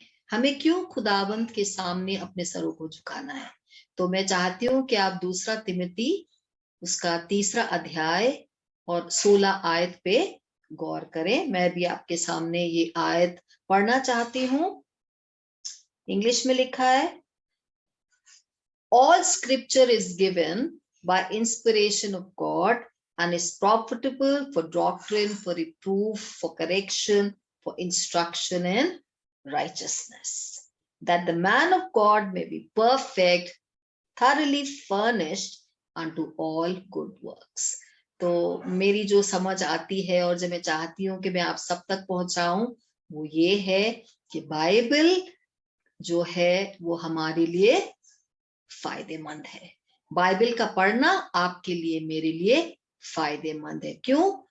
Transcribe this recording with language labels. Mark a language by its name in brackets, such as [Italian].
[Hindi] हमें क्यों खुदावंत के सामने अपने सरों को झुकाना है। तो मैं चाहती हूँ कि आप दूसरा तिमोथी उसका तीसरा अध्याय और 16 आयत पे गौर करें। मैं भी आपके सामने ये आयत पढ़ना चाहती हूँ। इंग्लिश में लिखा है, [English] All scripture is given by inspiration of God and is profitable for doctrine, for reproof, for correction, for instruction in righteousness, that the man of God may be perfect, thoroughly furnished unto all good works. [Hindi] तो मेरी जो समझ आती है और जो मैं चाहती हूँ कि मैं आप सब तक पहुंचाऊं, वो ये है कि बाइबल जो है वो हमारे लिए फायदेमंद है। बाइबल का पढ़ना आपके लिए, मेरे लिए फायदेमंद है। क्यों?